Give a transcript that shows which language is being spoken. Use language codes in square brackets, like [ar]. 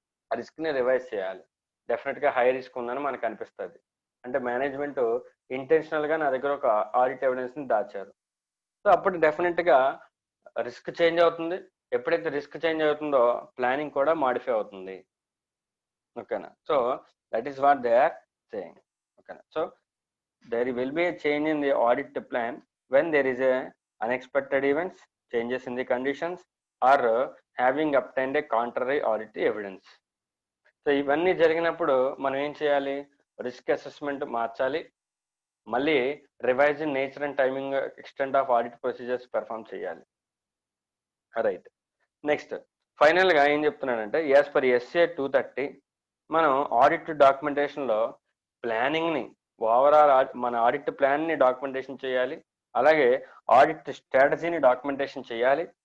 [te] ఆ రిస్క్ ని రివైజ్ చేయాలి. డెఫినెట్ గా హై రిస్క్ ఉందని మనకు అనిపిస్తుంది. అంటే మేనేజ్మెంట్ ఇంటెన్షనల్ గా నా దగ్గర ఒక ఆడిట్ ఎవిడెన్స్ ని దాచారు. సో అప్పుడు డెఫినెట్ గా రిస్క్ చేంజ్ అవుతుంది. ఎప్పుడైతే రిస్క్ చేంజ్ అవుతుందో ప్లానింగ్ కూడా మాడిఫై అవుతుంది. [en] ఓకేనా? So that is what they are saying. ఓకేనా? So there will be a change in the audit plan when there is a unexpected events, changes in the conditions, or having obtained a contrary audit evidence. [te] So ఇవన్నీ జరిగినప్పుడు మనం ఏం చేయాలి? Risk assessment మార్చాలి, మళ్ళీ [en] revise in nature and timing extent of audit procedures [te] perform చేయాలి. Right. Next final గా ఏం చెప్తున్నానంటే యాజ్ పర్ SA 230 మనం ఆడిట్ డాక్యుమెంటేషన్ లో ప్లానింగ్ ని ఓవరాల్ మన ఆడిట్ ప్లాన్ ని డాక్యుమెంటేషన్ చేయాలి, అలాగే ఆడిట్ స్ట్రాటజీని డాక్యుమెంటేషన్ చేయాలి.